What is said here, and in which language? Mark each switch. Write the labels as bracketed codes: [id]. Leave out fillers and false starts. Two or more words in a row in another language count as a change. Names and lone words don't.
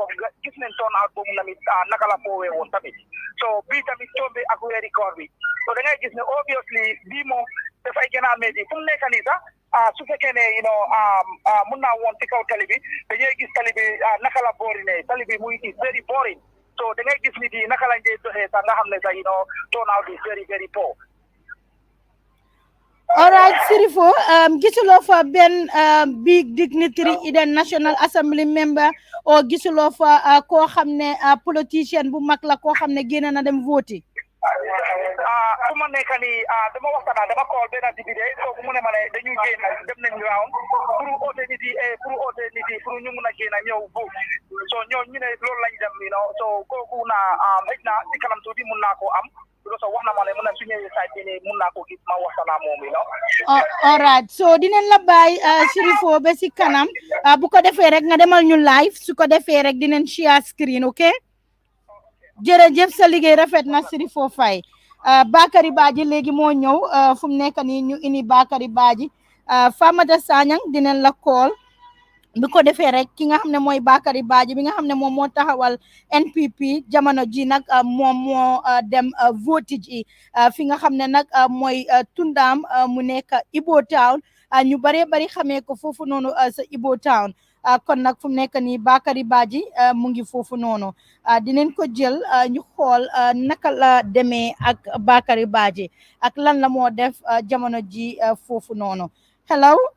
[wo] bi gis nañ turnout boobu tamit naka la foowee woon tamit so bii tamit tombé ak weeri koor bi so da ngay gis ne obviously bii moom dafay gën a métti fu mu nekk nii sax su fekkee ne mun naa woon ci kaw tali bi dañuy gis tali bi naka la boori ne tali bi muy [en] is very boring [wo] so da ngay gis nit yi naka lañ dee doxee sax nga xam ne sax [en] turnout is very very poor. All right, [wo] Sirifo, gisuloo fa benn [en] big dignitary in the National Assembly member [wo] or gisuloo fa koo xam ne politicien bu mag la koo xam ne génn na dem vote fu ma nekk nii dama waxtaan dama call benn député kooku mu ne ma ne dañuy génn dem nañ round pour oote nit yi pour ñu mun a génn ñëw vote so ñoo ñu ne loolu lañ dem so kooku xëj na ci kanam tuuti mun naa koo am so wax na ma ne mun na su ñëwee saa bi nii mun naa koo gis ma waxtaan moom [en] all right [wo] so dinañ la bàyyi Sirifo ba si kanam bu ko defee rek nga demal ñu live su ko defee rek dinañ [en] share screen [wo] ok jërëjëf sa liggéey rafet na Sirifo Faye Bakary Badji léegi moo ñëw fu mu nekk nii ñu indi Bakary Badji Famata Sanyang dinañ la call bi ko defee rek ki nga xam ne mooy Bakary Badji bi nga xam ne moom moo taxawal NPP jamono ji nag moom moo dem vote ji fi nga xam ne nag mooy Tundaam mu nekk Ibo Town ñu baree bari xamee ko foofu noonu sa Ibo Town kon nag fu mu nekk nii Bakary Badji mu ngi foofu noonu dinañ ko jël ñu xool naka la demee ak Bakary Badji ak lan la moo def jamono ji foofu noonu hello